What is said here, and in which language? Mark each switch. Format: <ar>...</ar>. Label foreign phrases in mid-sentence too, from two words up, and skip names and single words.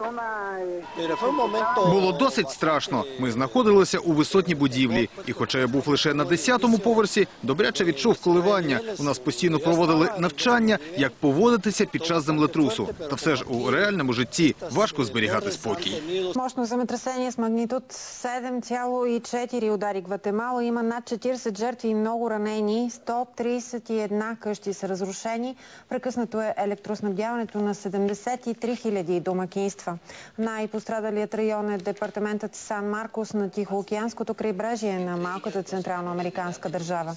<uk>Було досить страшно. Ми знаходилися у висотній будівлі. І хоча я був лише на 10-му поверсі, добряче відчув коливання. У нас постійно проводили навчання, як поводитися під час землетрусу. Та все ж у реальному житті важко зберігати спокій.</uk> <bg>Мощно земетресение с магнитуд 7,4 удари Гватемала. Има над 40 жертви и много ранени. 131 къщи са разрушени. Прекъснато е електроснабдяването на 73 000 домакинства. Най-пострадалият район е департаментът Сан-Маркос на Тихоокеанското крайбрежие на малката централноамериканска държава.</bg>